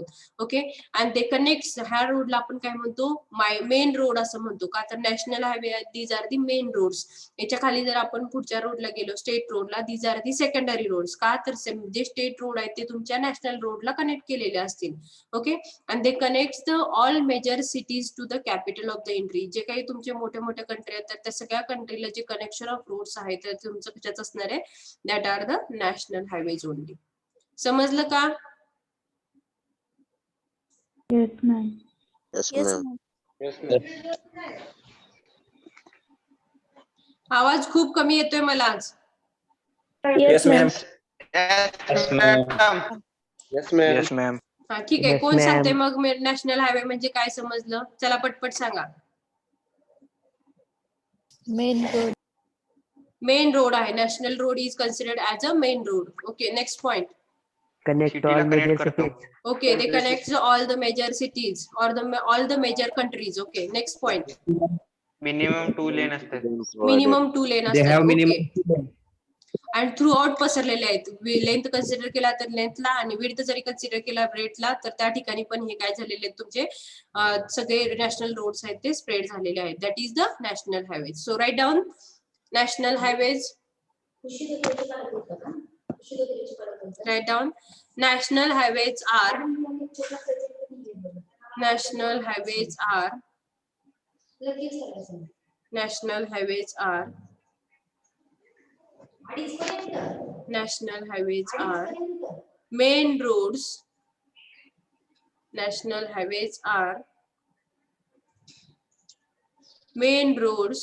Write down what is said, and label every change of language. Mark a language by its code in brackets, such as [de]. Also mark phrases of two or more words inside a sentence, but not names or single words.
[mr] ओके, आणि ते कनेक्ट, ह्या रोडला आपण काय म्हणतो, [en] main road [mr] असं म्हणतो. का तर [en] national highway these are the main roads. [mr] याच्या खाली जर आपण पुढच्या रोडला गेलो, स्टेट रोडला, [en] these are the secondary roads. [mr] का तर जे [en] state road [mr] आहेत ते तुमच्या नॅशनल रोडला कनेक्ट केलेले असतील. ओके, [en] and they connects the all major cities to the capital of the country. [mr] जे काही तुमचे मोठे मोठे कंट्री आहेत तर त्या सगळ्या कंट्रीला जे [en] connection of roads [mr] आहेत तर तुमचं त्याच्यात असणार आहे, [en] that are the national highways only. [mr] समजलं का? [en] Yes, ma'am. Yes, ma'am. [mr] आवाज खूप कमी येतोय मला आज. [en] Yes, ma'am. Yes, ma'am. Yes, ma'am. Yes, ma'am. [mr] हा, ठीक आहे. [en] Yes, [mr] कोण [en] ma'am. [mr] सांगते मग [en] national highway [mr] म्हणजे काय समजलं? चला पटपट सांगा. [en] Main road. main road आहे, national road is considered as a main road. okay, next point. Connect all major cities. Okay, they connect all the major cities or all the major countries. Okay, next point. Minimum 2 lane असतात. Minimum 2 lane They have [mr] असतात. [en] minimum Okay. 2 lanes. [mr] आणि [en] throughout [mr] पसरलेले आहेत. [en] length consider [mr] केला तर लेंथला आणि विड्थ जरी कन्सिडर केला ब्रेडला तर त्या ठिकाणी पण हे काय झालेले आहेत, तुमचे सगळे [en] national roads [mr] आहेत ते स्प्रेड झालेले आहेत. [en] that is the national highways. so write down national highways. write down national highways are national highways are national highways are national highways are main roads. National highways are main roads.